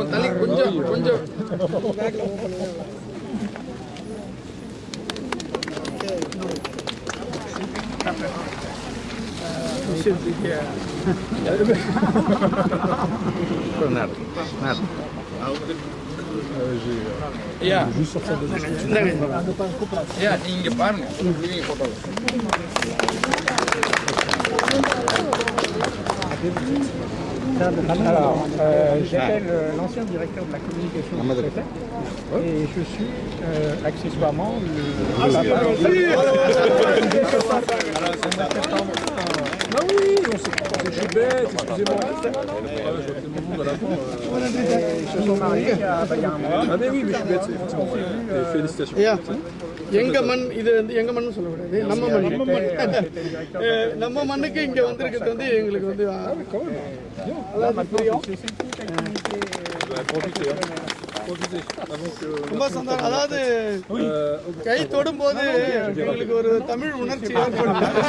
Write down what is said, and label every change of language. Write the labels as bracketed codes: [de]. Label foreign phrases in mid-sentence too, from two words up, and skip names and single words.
[fr] Monsieur le Juste sur ça. [ta] இங்க பாருங்க [fr] Alors, j'appelle l'ancien directeur de la communication du préfet et je suis accessoirement le Ah oui, on s'est je suis bête, excusez-moi. Je vois que mon monde à l'avant. Ils se sont mariés il y a un mois. Ah mais oui, mais je suis bête, c'est effectivement. Et félicitations. [ta] ஐயா எங்க மண் இது வந்து எங்க மண்ணு சொல்லக்கூடாது நம்ம மண் நம்ம மண்ணுக்கு இங்க வந்திருக்கிறது வந்து எங்களுக்கு வந்து ரொம்ப சந்தோஷம். அதாவது கை தொடும் போது எங்களுக்கு ஒரு தமிழ் உணர்ச்சி ஏற்படும்.